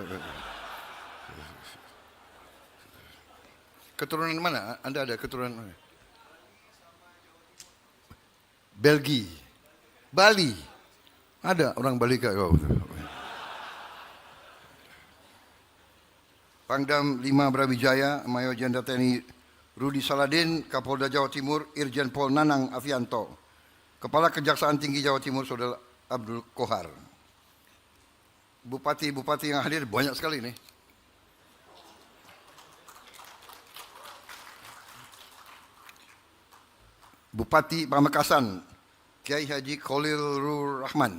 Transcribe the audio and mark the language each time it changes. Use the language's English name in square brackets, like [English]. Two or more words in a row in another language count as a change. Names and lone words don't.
[Indonesian] Keturunan mana? Anda ada keturunan mana? Belgia. Bali. Ada orang Bali kak kau? Pangdam 5 Brawijaya, Mayor Jenderal TNI Rudi Saladin, Kapolda Jawa Timur, Irjen Pol Nanang Afianto, Kepala Kejaksaan Tinggi Jawa Timur, Saudara Abdul Kohar. Bupati-bupati yang hadir banyak sekali nih. Bupati Pamekasan, Kiai Haji Khalilur Rahman.